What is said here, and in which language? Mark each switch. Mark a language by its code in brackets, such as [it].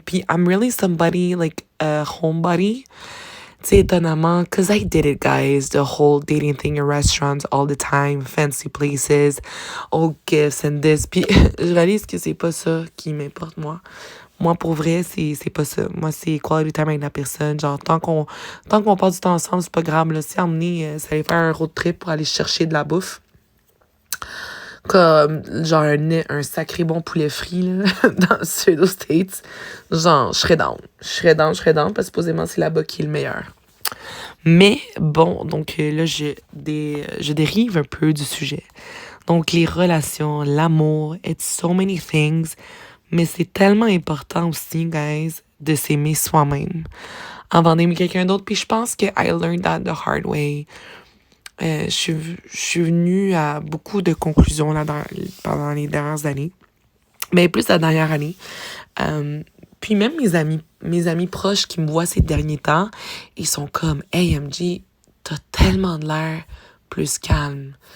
[en] Puis, I'm really somebody, like, a homebody. [fr] Tu sais, étonnamment, [en] because I did it, guys, the whole dating thing in restaurants all the time, fancy places, all gifts and this. [fr] Puis, je réalise que c'est pas ça qui m'importe, moi. Moi, pour vrai, c'est pas ça. Moi, c'est quality time avec la personne. Genre, tant qu'on passe du temps ensemble, c'est pas grave. Là, si emmener, ça allait faire un road trip pour aller chercher de la bouffe. Comme, genre, un sacré bon poulet frit, là, dans ceux aux States. Genre, je serais down. Je serais down, parce que supposément, c'est là-bas qui est le meilleur. Mais, bon, donc là, je dérive un peu du sujet. Donc, les relations, l'amour, [en] it's so many things. [fr] Mais c'est tellement important aussi, guys, de s'aimer soi-même avant d'aimer quelqu'un d'autre. Puis je pense que [en] I learned that the hard way. [fr] Je suis venue à beaucoup de conclusions là pendant les dernières années. Mais plus la dernière année. Puis même mes amis proches qui me voient ces derniers temps, ils sont comme « Hey, MJ, t'as tellement de l'air plus calme.